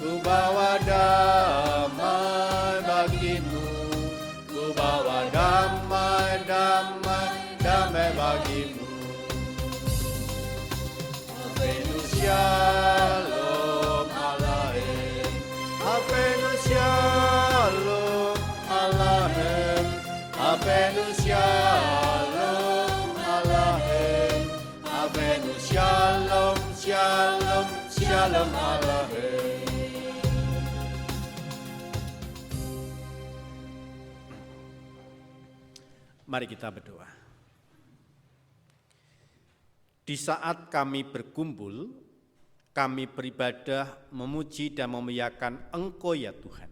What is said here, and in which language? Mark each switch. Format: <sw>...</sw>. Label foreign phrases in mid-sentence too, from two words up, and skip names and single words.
<id>bawa damai bagimu, ku bawa damai, damai, damai bagimu.</id> <he>הבאנו שלום עליכם, הבאנו שלום עליכם, הבאנו שלום עליכם, הבאנו שלום, שלום, שלום עליכם.</he> <id>Mari kita berdoa. Di saat kami berkumpul, kami beribadah, memuji dan memuliakan Engkau ya Tuhan.</id>